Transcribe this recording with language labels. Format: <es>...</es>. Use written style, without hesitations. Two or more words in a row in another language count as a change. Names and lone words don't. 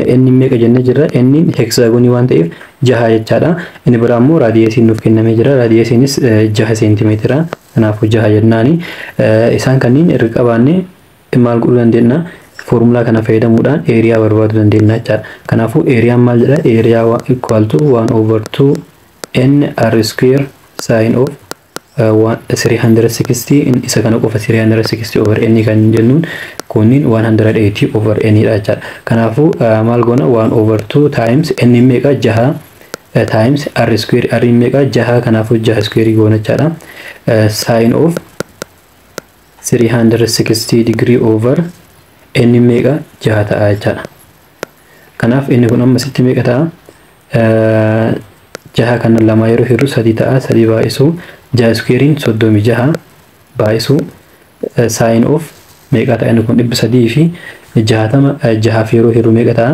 <om>Inni meeqa jennee jirra? Inni hexagonii waan ta'eef jaha jechaadha. Inni biraa immoo raadiyeesiin nuuf kennamee jira. Raadiyeesiinis 6 seentimeetira. Kanaafuu jaha jennaani. Isaan kanneen irra qabaanne maal godhuu dandeenya? Foormulaa kana fayyadamuudhaan eeriyaa barbaaduu dandeenya jechaadha. Kanaafuu eeriyaan maal jedha? Eeriyaa</om> <en>equal to 1/2 n r square sin of 360</en> <om>isa kana qofa</om> <en>360 over n</en> <om>kan jennuun kunniin</om> <en>180 over n</en> <om>dha jechaadha. Kanaafuu maal goona</om> <en>1/2 times n</en> <om>meeqa jaha</om> <en>times r square r</en> <om>meeqa jaha. Kanaafuu jaha square goona jechaadha.</om> <en>Sin of 360 degree over n</en> <om>meeqa jaha ta'a jechaadha. Kanaaf inni kun amma sitti meeqa ta'a? Jaha kana lama yeroo hirru 3 ta'a. 3 baay'isu jaha squarein 36 baay'isu</om> <en>sin of</en> <om>meeqa ta'a? Inni kun 300 fi 60 jahaaf yeroo hirru meeqa ta'a?</om>